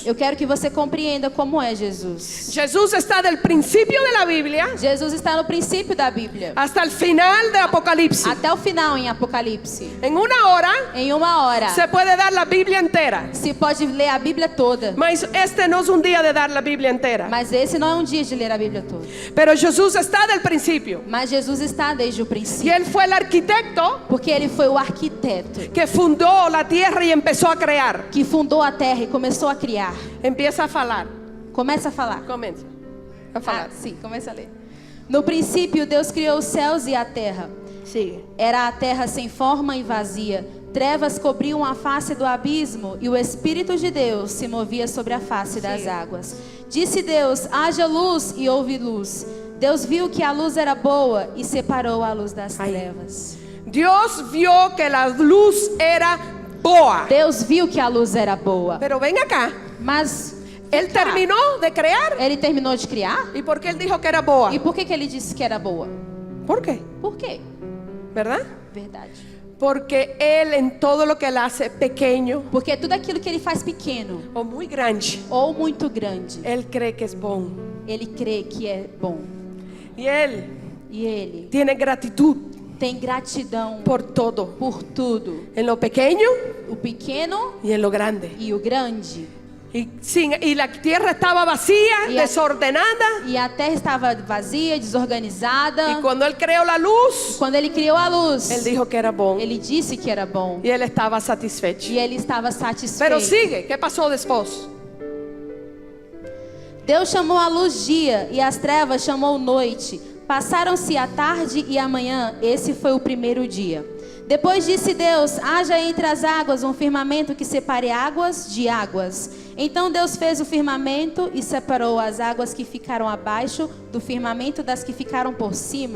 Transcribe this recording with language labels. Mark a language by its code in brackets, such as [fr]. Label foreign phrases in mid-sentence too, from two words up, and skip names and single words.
[pt] eu quero que você compreenda como é Jesus. [es] Jesús está del principio de la Biblia [pt] Jesus está no princípio da Bíblia, [es] hasta el final de Apocalipsis. [pt] até o final em Apocalipse. [es] En una hora [pt] Em uma hora, [es] se puede dar la Biblia entera. [pt] se pode ler a Bíblia toda. [es] Mas este no es un día de dar la Biblia entera. [pt] Mas esse não é um dia de ler a Bíblia toda. [es] Pero Jesús está del principio. [pt] Mas Jesus está desde o [es] Y [pt] princípio. [es] él fue el arquitecto [pt] Porque ele foi o arquiteto [es] que fundó la tierra y empezó a crear. [pt] que fundou a terra e começou a criar. [es] Empieza a falar. [pt] Começa a falar. [es] Comienza a falar. [pt] Sim, começa a ler. No princípio, Deus criou os céus e a terra. [es] Sigue. [pt] Era a terra sem forma e vazia. Trevas cobriam a face do abismo e o Espírito de Deus se movia sobre a face das águas. Disse Deus: haja luz, e houve luz. Deus viu que a luz era boa e separou a luz das trevas. [es] Dios vio que la luz era boa. [pt] Deus viu que a luz era boa. [es] Pero ven acá. [pt] Mas [es] Él terminó de crear. [pt] ele terminou de criar? [es] ¿Y por qué él dijo que era boa? [pt] E por que ele disse que era boa? [es] ¿Por qué? [pt] Por quê? [es] ¿Verdad? [pt] Verdade. [es] Porque Él en todo lo que Él hace pequeño [pt] Porque tudo aquilo que ele faz pequeno [es] o muy grande, [pt] ou muito grande, [es] Él cree que es bom. [pt] ele crê que é bom. [es] Y Él [pt] E ele [es] tiene gratitud [pt] tem gratidão [es] por todo. [pt] por tudo, [es] En lo pequeño [pt] o pequeno [es] y en lo grande. [pt] e o grande. [es] Y la tierra estaba vacía, Y a- desordenada. [pt] E a terra estava vazia, desorganizada. [es] Y cuando Él creó la luz, [pt] Quando ele criou a luz, [es] Él dijo que era bom. [pt] ele disse que era bom. [es] Y Él estaba satisfecho. [pt] E ele estava satisfeito. [es] Pero sigue, ¿qué pasó después? [pt] Deus chamou a luz dia e as trevas chamou noite. Passaram-se a tarde e a manhã, esse foi o primeiro dia. Depois disse Deus: haja entre as águas um firmamento que separe águas de águas. Então Deus fez o firmamento e separou as águas que ficaram abaixo do firmamento das que ficaram por cima.